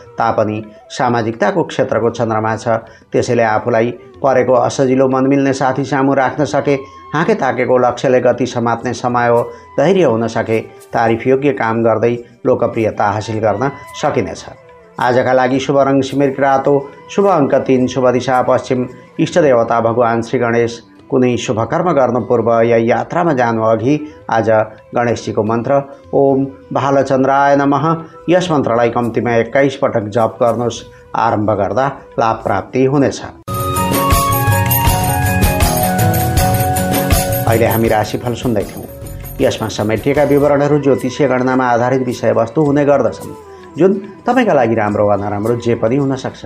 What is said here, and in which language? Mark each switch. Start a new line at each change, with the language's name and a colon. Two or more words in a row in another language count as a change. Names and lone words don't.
Nepali: तापनि सामाजिकताको क्षेत्रको चन्द्रमा छ। त्यसैले आफूलाई परेको असजिलो मन मिल्ने साथी सामु राख्न सके, हाँके ताकेको लक्ष्यले गति समात्ने समय हो, धैर्य हुन सके, तारिफ योग्य काम गर्दै लोकप्रियता हासिल गर्न सकिनेछ। आजका लागि शुभ रङ सिमिर रातो, शुभ अङ्क 3, शुभ दिशा पश्चिम, इष्टदेवता भगवान् श्री गणेश। कुनै शुभ कर्म गर्नु पूर्व या यात्रामा जानु अघि आज गणेशजीको मन्त्र
Sanskrit: ओम भालचन्द्राय नमः
Nepali: यस मन्त्रलाई कम्तीमा 21 पटक जप गर्नुहोस्। आरम्भ गर्दा लाभ प्राप्ति हुनेछ। अहिले हामी राशिफल सुन्दैथ्यौँ। यसमा समेटिएका विवरणहरू ज्योतिषीय गणनामा आधारित विषयवस्तु हुने गर्दछन्, जुन तपाईँका लागि राम्रो वा नराम्रो जे पनि हुन सक्छ।